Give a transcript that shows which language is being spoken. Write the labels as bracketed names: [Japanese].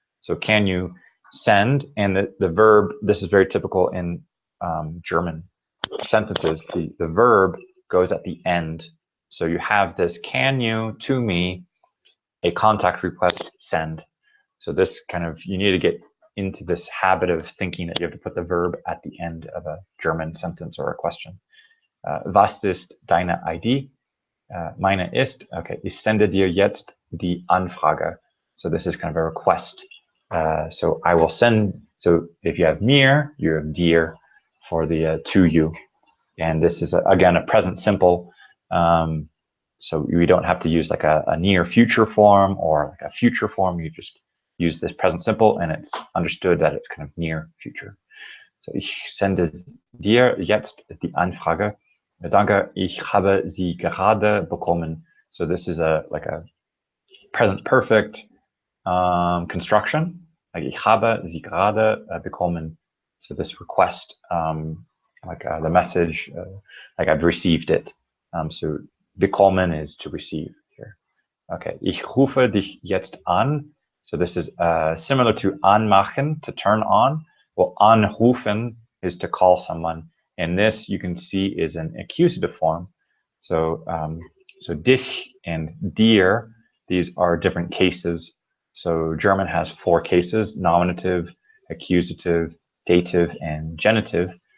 [English] So can you send, and the verb, this is very typical in German sentences, the verb goes at the end. So you have this can you to me, a contact request, send. So this kind of, you need to get into this habit of thinking that you have to put the verb at the end of a German sentence or a question. [German] Was ist deine ID? Meine ist, okay, ich sende dir jetzt die Anfrage. [English] So this is kind of a request. So I will send, so if you have mir, you have dir for the to you. And this is, again, a present simple. So we don't have to use like a near future form or like a future form. You just use this present simple, and it's understood that it's kind of near future. [German] So ich sende dir jetzt die Anfrage. Danke, ich habe sie gerade bekommen. [English] So this is like a present perfect. construction, like [German] ich habe sie gerade bekommen. [English] So this request, the message, like I've received it. So bekommen is to receive here. [German] Okay, ich rufe dich jetzt an. [English] So this is similar to anmachen, to turn on. Well, anrufen is to call someone. And this you can see is an accusative form. So, so dich and dir, these are different cases. So German has 4 cases: nominative, accusative, dative, and genitive.